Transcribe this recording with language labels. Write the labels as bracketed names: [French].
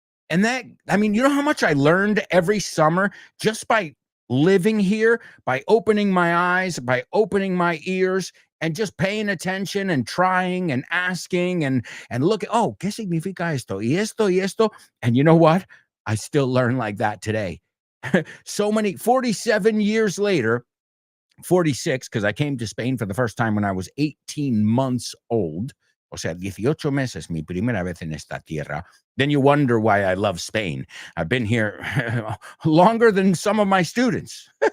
[English] And you know how much I learned every summer just by living here, by opening my eyes, by opening my ears, and just paying attention and trying and asking and looking, oh, [Spanish] ¿qué significa esto? Y esto, y esto. [English] And you know what? I still learn like that today. 47 years later, 46, because I came to Spain for the first time when I was 18 months old. [Spanish] O sea, 18 meses, mi primera vez en esta tierra. [English] Then you wonder why I love Spain. I've been here longer than some of my students.